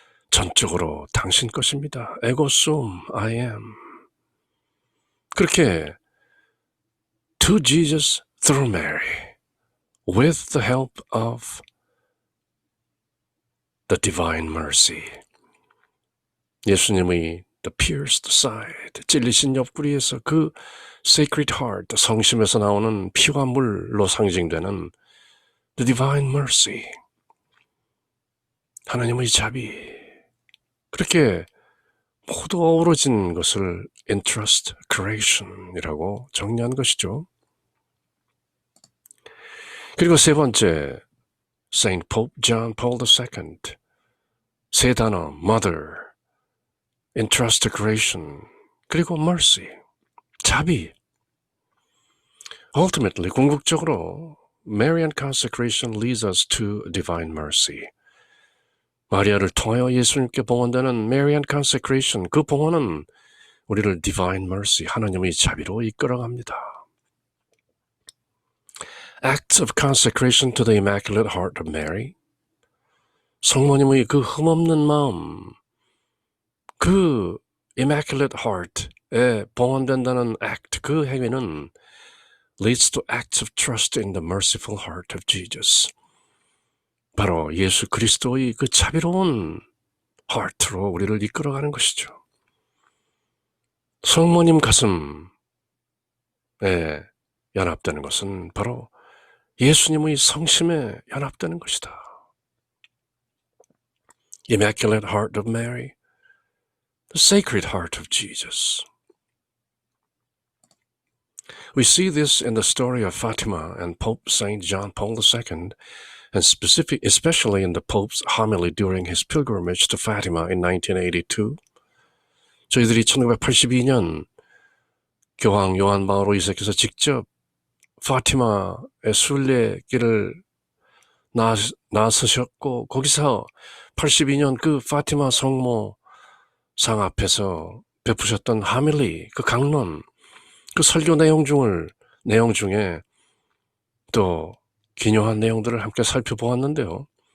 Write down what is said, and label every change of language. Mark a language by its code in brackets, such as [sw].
[ko] 전적으로 당신 것입니다. [la] Ego sum, [en] I am. 그렇게 to Jesus through Mary, with the help of the divine mercy. [ko] 예수님의 [en] the pierced side, [ko] 찔리신 옆구리에서 그 sacred heart, 성심에서 나오는 피와 물로 상징되는 [en] the divine mercy, [ko] 하나님의 자비. 그렇게 모두 어우러진 것을 entrustcreation이라고 정리한 것이죠. 그리고 세 번째, Saint Pope John Paul II, 세 단어, mother, entrustcreation, 그리고 mercy, 자비. [en] Ultimately, [ko] 궁극적으로 [en] Marian consecration leads us to divine mercy. [ko] 마리아를 통하여 예수님께 봉헌되는 Marian consecration, 그 봉헌은 우리를 [en] divine mercy, [ko] 하나님의 자비로 이끌어갑니다. [en] Acts of consecration to the Immaculate Heart of Mary. [ko] 성모님의 그 흠없는 마음, [en] 그 Immaculate Heart에 봉헌된다는 act, [ko] 그 행위는 [en] leads to acts of trust in the merciful heart of Jesus. [ko] 바로 예수 그리스도의 그 자비로운 heart로 우리를 이끌어가는 것이죠. 성모님 가슴에 연합되는 것은 바로 예수님의 성심에 연합되는 것이다. [en] Immaculate Heart of Mary, the Sacred Heart of Jesus. We see this in the story of Fatima and Pope St. John Paul II, and especially in the Pope's homily during his pilgrimage to Fatima in 1982. [ko] 저희들이 1982년 교황 요한 바오로 2세께서 직접 파티마의 순례길을 나서셨고 거기서 82년 그 파티마 성모 상 앞에서 베푸셨던 하밀리, 그 강론, 그 설교 내용 중에 또 기묘한 내용들을 함께 살펴보았는데요.